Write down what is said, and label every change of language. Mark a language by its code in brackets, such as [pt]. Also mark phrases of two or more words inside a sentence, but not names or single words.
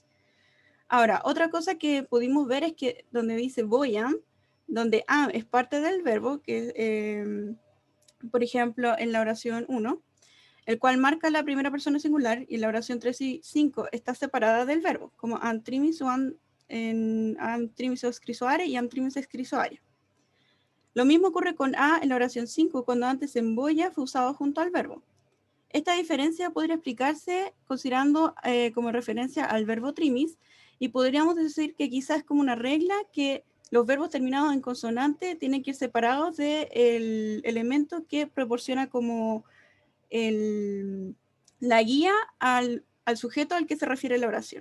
[es] Ahora, otra cosa que pudimos ver es que donde dice voyam, donde am es parte del verbo, que por ejemplo en la oración 1, el cual marca la primera persona singular, y en la oración 3 y 5 está separada del verbo, como [ro] am trimis o am trimis o scrisoare [es] y [ro] am trimis scrisoare. [es] Lo mismo ocurre con a en la oración 5, cuando antes en boya fue usado junto al verbo. Esta diferencia podría explicarse considerando como referencia al verbo trimis, y podríamos decir que quizás es como una regla que los verbos terminados en consonante tienen que ir separados del elemento que proporciona como la guía al sujeto al que se refiere la oración.